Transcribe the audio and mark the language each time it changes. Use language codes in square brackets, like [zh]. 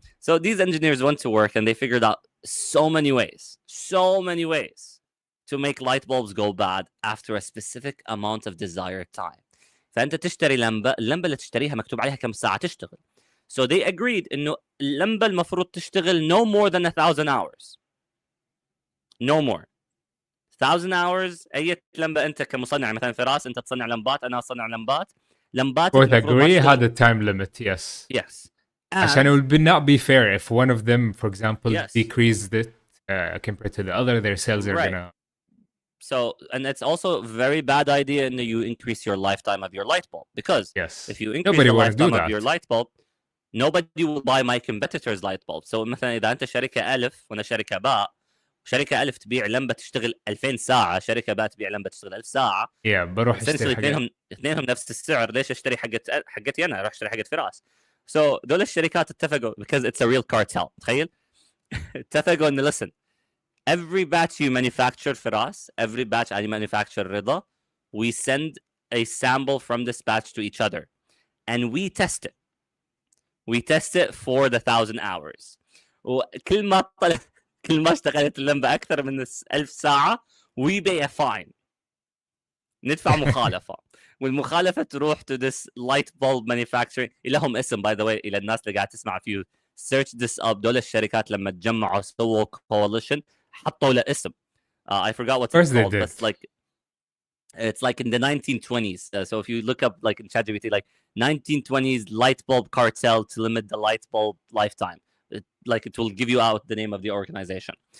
[en] So these engineers went to work and they figured out so many ways to make light bulbs go bad after a specific amount of desired time. [ar] فانت تشتري لمبه، اللمبه اللي تشتريها مكتوب عليها كم ساعه تشتغل. [en] So they agreed [ar] انه اللمبه المفروض تشتغل [en] no more than 1,000 hours. No more. 1,000 hours. [ar] اي لمبه انت كمصنع مثلا فراس انت تصنع لمبات، انا اصنع لمبات [en] Both agree had a time limit. Yes. [ar] عشان [en] it would not be fair if one of them, for example, Yes. decreased it compared to the other. Their sales are gonna. So, and it's also a very bad idea that you increase your lifetime of your light bulb, because if you increase the lifetime of your light bulb, nobody will buy my competitor's light bulb. [ar] So مثلا إذا أنت شركة ألف وأنا شركة باء، شركة ألف تبيع لمبة تشتغل 2000 ساعة، شركة باء تبيع لمبة تشتغل 1000 ساعة. بروح اشتري اثنينهم نفس السعر، ليش اشتري حقتي أنا؟ أروح اشتري حقت فراس. [en] So [ar] دول الشركات اتفقوا [en] because it's a real cartel. [ar] تخيل اتفقوا إنه [en] listen, every batch you manufacture Firas, every batch I manufacture Rida, we send a sample from this batch to each other and we test it. We test it for the 1,000 hours. [ar] وكل ما اشتغلت اللمبة أكثر من 1000 ساعة [en] we pay a fine. [ar] ندفع مخالفة. والمخالفة تروح [en] to this light bulb manufacturing. [ar] لهم اسم [en] by the way [ar] إلى الناس اللي قاعد تسمع فيه. [en] Search this up. [ar] دول الشركات لما تجمعوا سووا coalition حطوا له اسم. [en] I forgot what it's called. But like It's like in the 1920s. So if you look up like in ChatGPT, like 1920s light bulb cartel to limit the light bulb lifetime, it will give you out the name of the organization.